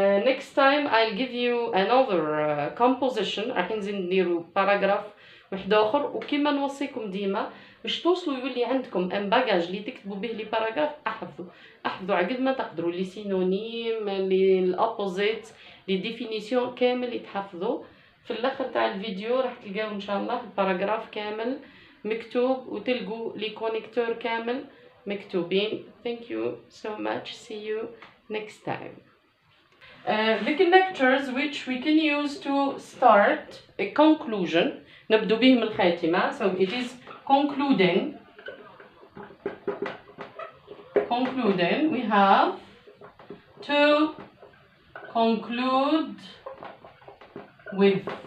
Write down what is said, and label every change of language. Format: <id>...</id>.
<en>Next time I'll give you another composition.</en> <ar>راح ننزل نديرو باراجراف واحد اخر, وكما نوصيكم ديما باش توصلوا يولي عندكم ان باجاج اللي تكتبوا به لي باراجراف, احفظوا على قد ما تقدروا لي سينونيم, لي الابوزيت, لي ديفينيسيون كامل يتحفظوا. في الاخر تاع الفيديو راح تلقاو ان شاء الله الباراجراف كامل مكتوب, وتلقوا لي كونيكتور كامل مكتوبين.</ar> <en>Thank you so much. See you next time. The connectors which we can use to start a conclusion,</en> <ar>نبدو بهم الخاتمة.</ar> <en>So it is concluding. We have to conclude with.</en>